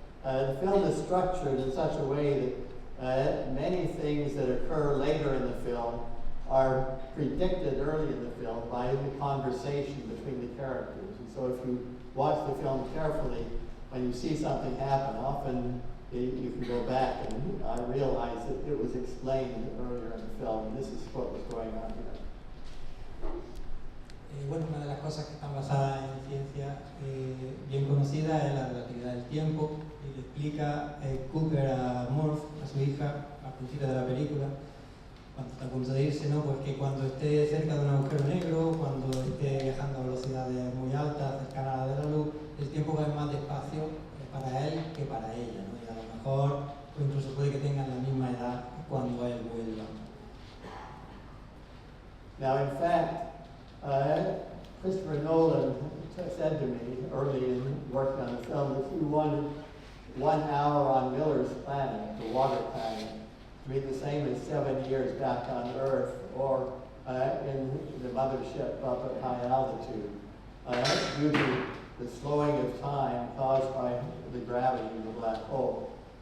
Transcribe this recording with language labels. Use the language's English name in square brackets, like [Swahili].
[English] The film is structured in such a way that many things that occur later in the film are predicted early in the film by the conversation between the characters. And so if you watch the film carefully, when you see something happen, often you can go back and I realize that it was explained earlier in the film, and this is what was going on here. [Spanish] Bueno, una de las cosas que están basadas en ciencia bien conocida es la relatividad del tiempo, y le explica Cooper a Murph, a su hija, al principio de la película, cuando está a punto de irse, ¿no? Pues que cuando esté cerca de un agujero negro, cuando esté viajando a velocidades muy altas, cercana a la de la luz, el tiempo va más despacio para él que para ella, ¿no? Y a lo mejor, o incluso puede que tengan la misma edad cuando él vuelva. [English] Now, in fact, Christopher Nolan said to me early in working on the film that he wanted 1 hour on Miller's planet, the water planet, to be the same as 7 years back on Earth or in the mothership up at high altitude, due to the slowing of time caused by the gravity of the black hole.